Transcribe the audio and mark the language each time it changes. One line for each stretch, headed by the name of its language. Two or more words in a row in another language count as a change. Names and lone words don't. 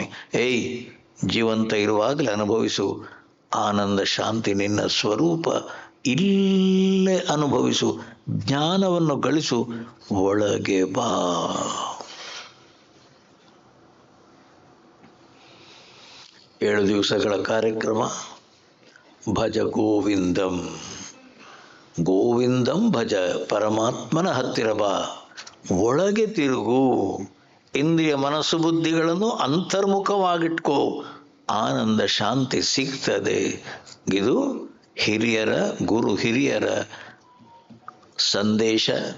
Kannada: ಜೀವಂತ ಇರುವಾಗಲೇ ಅನುಭವಿಸು ಆನಂದ ಶಾಂತಿ, ನಿನ್ನ ಸ್ವರೂಪ ಇಲ್ಲೇ ಅನುಭವಿಸು, ಜ್ಞಾನವನ್ನು ಗಳಿಸು, ಒಳಗೆ ಬಾ. ಏಳು ದಿವಸಗಳ ಕಾರ್ಯಕ್ರಮ.
Sanskrit: ಭಜ ಗೋವಿಂದಂ, ಗೋವಿಂದಂ ಭಜ,
Kannada: ಪರಮಾತ್ಮನ ಹತ್ತಿರ ಬಾ, ಒಳಗೆ ತಿರುಗು, ಇಂದ್ರಿಯ ಮನಸ್ಸು ಬುದ್ಧಿಗಳನ್ನು ಅಂತರ್ಮುಖವಾಗಿಟ್ಕೋ, ಆನಂದ ಶಾಂತಿ ಸಿಗ್ತದೆ. ಇದು ಹಿರಿಯರ, ಗುರು ಹಿರಿಯರ ಸಂದೇಶ.